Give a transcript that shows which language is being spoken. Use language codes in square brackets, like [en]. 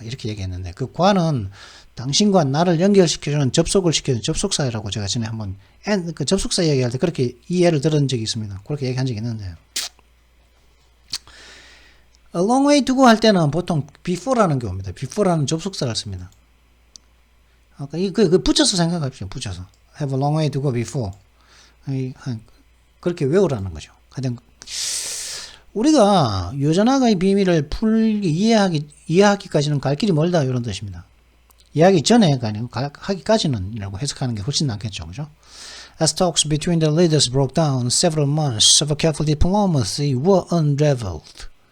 [ko] 이렇게 얘기했는데 그 과는 당신과 나를 연결시켜주는 접속을 시켜주는 접속사라고 제가 전에 한번 그 접속사 얘기할 때 그렇게 이해를 들은 적이 있습니다. 그렇게 얘기한 적이 있는데 [en] A long way to go [ko] 할 때는 보통 before라는 게 옵니다. before라는 접속사를 씁니다. 아까 붙여서 생각합시다. 붙여서 [en] have a long way to go before [ko] 그렇게 외우라는 거죠. 하여튼 우리가 요전화의 비밀을 이해하기까지는 갈 길이 멀다 이런 뜻입니다. 이해하기 전에가 아니고 하기까지는 이라고 해석하는 게 훨씬 낫겠죠. 그죠? [en] As talks between the leaders broke down, several months of careful diplomacy were unraveled.